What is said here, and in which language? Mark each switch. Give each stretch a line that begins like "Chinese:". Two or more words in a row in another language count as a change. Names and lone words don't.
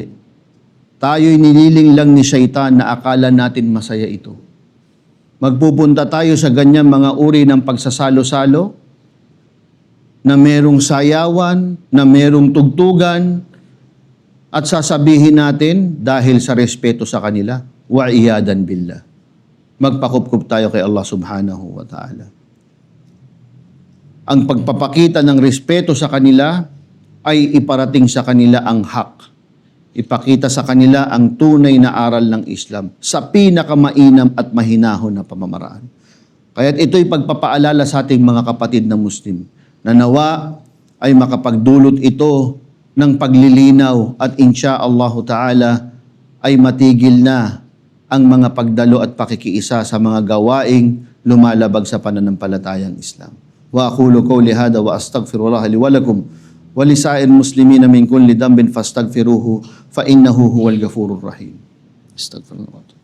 Filipino: Tayo'y nililing lang ni Shaitan na akala natin masaya ito. Magpupunta tayo sa ganyan mga uri ng pagsasalo-salo, na merong sayawan, na merong tugtugan, at sasabihin natin dahil sa respeto sa kanila,
Arabic: والعياذ بالله.
Filipino: Magpakupkup tayo kay
Arabic: الله سبحانه وتعالى.
Filipino: Ang pagpapakita ng respeto sa kanila ay iparating sa kanila ang hak. Ipakita sa kanila ang tunay na aral ng Islam sa pinakamainam at mahinahon na pamamaraan. Kaya't ito'y pagpapaalala sa ating mga kapatid na Muslim na nawa ay makapagdulot ito ng paglilinaw at
Arabic: إن شاء الله تعالى
Filipino: ay matigil na ang mga pagdalo at pakikiisa sa mga gawaing lumalabag sa pananampalatayang Islam.
Arabic: وأقول قولي هذا وأستغفر الله لي ولكم ولسائر المسلمين من كل ذنب فاستغفروه فإنه هو الغفور الرحيم. Astaghfirullah.